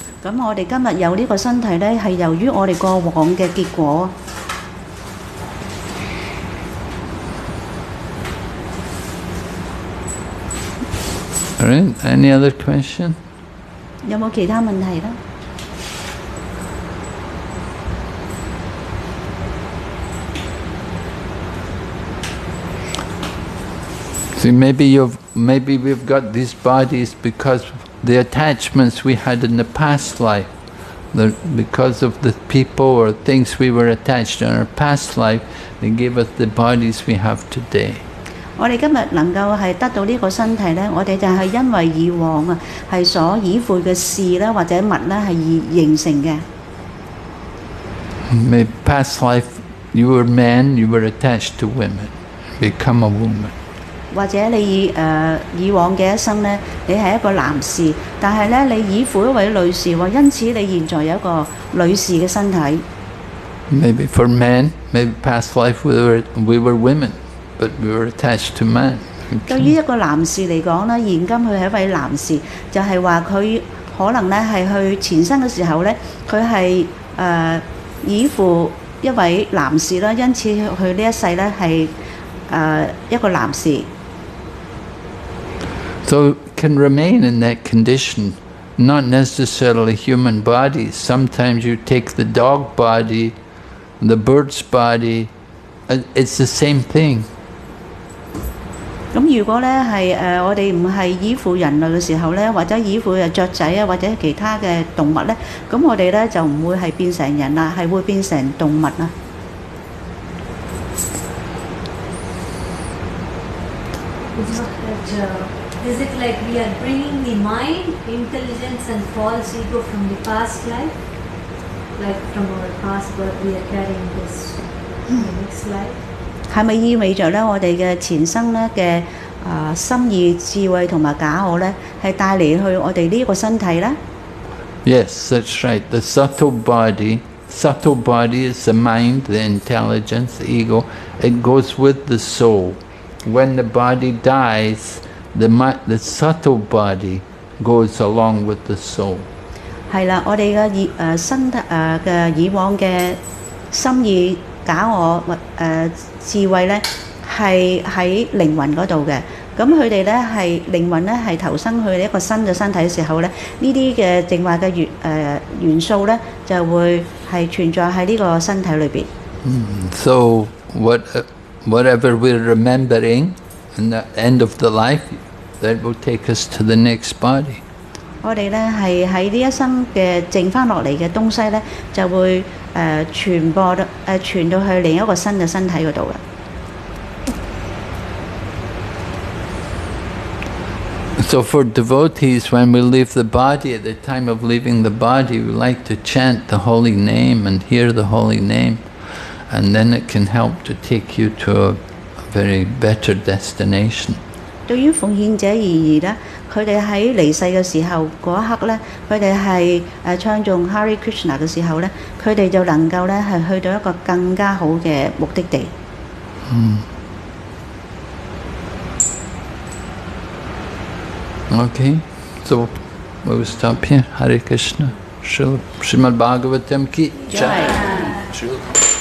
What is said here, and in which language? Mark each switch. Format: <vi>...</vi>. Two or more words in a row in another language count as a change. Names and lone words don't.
<yue>咁我哋今日有呢個身體咧，係由於我哋過往嘅結果。</yue> <en>All right? Any other question?</en> <yue>有冇其他問題咧？</yue> <en>See, maybe we've got these bodies because the attachments we had in the past life, because of the people or things we were attached in our past life, they gave us the bodies we have today.</en> <yue>我哋今日能夠係得到呢個身體咧，我哋就係因為以往啊係所依附嘅事咧或者物咧係而形成嘅。</yue> <en>Maybe past life you were man, you were attached to women, become a woman.</en> <yue>或者你以往嘅一生呢，你係一個男士，但係呢，你依附一位女士喎，因此你現在有一個女士嘅身體。</yue> <en>Maybe for men, maybe past life we were women, but we were attached to man.</en> <yue>對於一個男士嚟講呢，現今佢係一位男士，就係話佢可能呢係去前生嘅時候呢，佢係依附一位男士啦，因此佢呢一世呢係一個男士。</yue> <en>So can remain in that condition, not necessarily human bodies. Sometimes you take the dog body, the bird's body, it's the same thing.</en> <yue>咁如果咧係我哋唔係依附人類嘅時候咧，或者依附雀仔啊，或者其他嘅動物咧，咁我哋咧就唔會係變成人啦，係會變成動物啦。</yue> <en>Is it like we are bringing the mind, intelligence and false ego from the past life? Like from our past birth we are carrying this in the next life?</en> <yue>係咪意味着咧我哋嘅前生咧嘅心意、智慧同埋假我咧，係帶嚟去我哋呢一個身體咧？</yue> <en>Yes, that's right. The subtle body is the mind, the intelligence, the ego. It goes with the soul. When the body dies, the subtle body goes along with the soul.</en> <yue>係啦，我哋嘅身體嘅以往嘅心意、假我或智慧咧，係喺靈魂嗰度嘅。咁佢哋咧係靈魂咧係投生去一個新嘅身體嘅時候咧，呢啲嘅淨化嘅元素咧就會係存在喺呢個身體裏邊。</yue> <en>So whatever we're remembering in the end of the life, that will take us to the next body.</en> <yue>我哋咧係喺呢一生嘅剩翻落嚟嘅東西咧，就會傳到去另一個新嘅身體嗰度嘅。</yue> <en>So for devotees, when we leave the body, at the time of leaving the body, we like to chant the holy name and hear the holy name, and then it can help to take you to a very better destination.</en> <yue>對於奉獻者而言咧，佢哋喺離世嘅時候嗰一刻咧，佢哋係唱誦</yue> <sa>Hare Krishna</sa> <yue>嘅時候咧，佢哋就能夠咧係去到一個更加好嘅目的地。</yue> <en>Okay, so we'll stop here.</en> <sa>Hare Krishna.</sa> <hi>Srimad Bhagavatam ki jai.</hi>